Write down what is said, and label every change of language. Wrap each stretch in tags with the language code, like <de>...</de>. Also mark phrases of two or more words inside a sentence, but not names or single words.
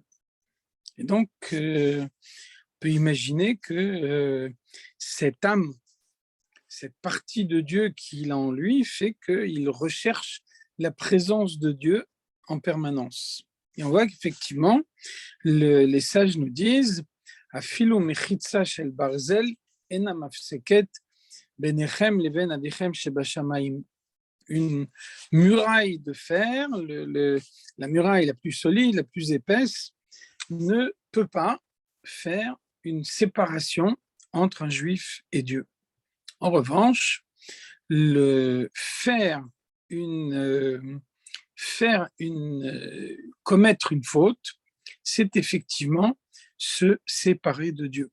<fr>Et donc, on peut imaginer que cette âme, cette partie de Dieu qu'il a en lui, fait qu'il recherche la présence de Dieu en permanence. Et on voit qu'effectivement, les sages nous disent</fr> <he>אפילו מחיצה של ברזל אינה מפסקת בינכם לבין אביכם שבשמים.</he> <fr>Une muraille de fer, la muraille la plus solide, la plus épaisse, ne peut pas faire une séparation entre un juif et Dieu. En revanche, commettre une faute, c'est effectivement se séparer de Dieu.</fr>